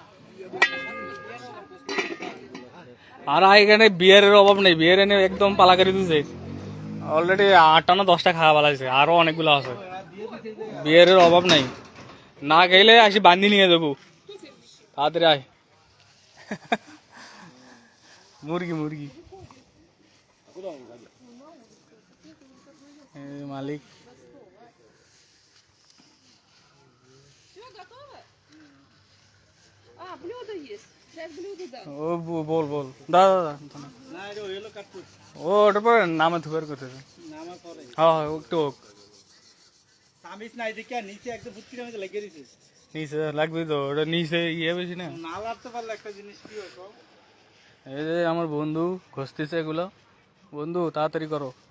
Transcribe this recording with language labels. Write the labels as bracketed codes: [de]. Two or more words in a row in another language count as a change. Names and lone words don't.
[bn] আর এখানে বিয়ারের অভাব নেই, বিয়ার এনে একদম পালা করে দিচ্ছে, অলরেডি 8টা না 10টা খাওয়া পালাইছে, আরো অনেকগুলো আছে, বিয়ারের অভাব নাই, না খেলে আসি বান্ধি নিয়ে দেবো, তাড়াতাড়ি আয়। মুরগি মুরগি মালিক [ru] Все готово? А, блюдо есть. Сейчас блюдо дам. [bn] ও বল বল দাদা দাদা, ও ওটা পরে নামে থুয়ার করতেছে, হ্যাঁ হ্যাঁ একটু হোক, নিচে লাগবে তো, ওটা নিচে ইয়ে বেশি না। এই যে আমার বন্ধু ঘষতেছে এগুলো, বন্ধু তাড়াতাড়ি করো।